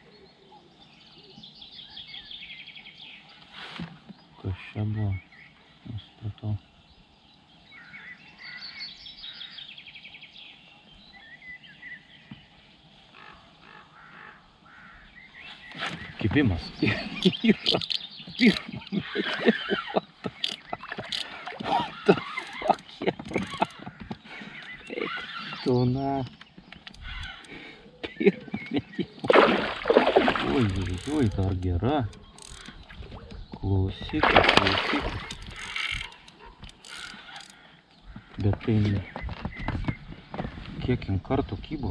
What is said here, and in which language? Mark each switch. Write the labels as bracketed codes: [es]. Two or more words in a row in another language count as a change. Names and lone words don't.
[lt] Kas čia buvo? Nusipratau. Kibimas. [en] What the fuck, [lt] jebra? Eik tu, na. Pirmą metimą. Oi, dar gera. Klausykit. Bet tai kiek kartų kybo.